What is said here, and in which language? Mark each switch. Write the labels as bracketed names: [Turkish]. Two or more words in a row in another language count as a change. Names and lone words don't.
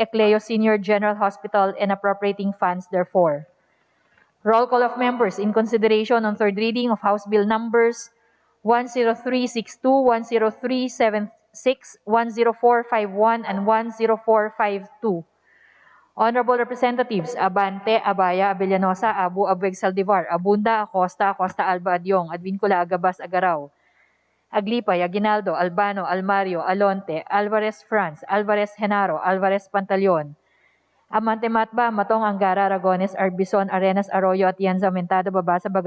[English] Ecleo Senior General Hospital and appropriating funds therefore. Roll call of members in consideration on third reading of House Bill numbers 10362, 10376, 10451, and 10452. Honorable Representatives Abante, Abaya, Abellanosa, Abu, Abueg Saldivar, Abunda, Acosta Alba Adyong, Advincula, Agabas, Agaraw, Aglipay, Aguinaldo, Albano, Almario, Alonte, Alvarez France, Alvarez Genaro, Alvarez Pantaleon, Amante Matba, Matong Angara, Aragones, Arbison, Arenas, Arroyo, Atienza, Mentado, Babasa,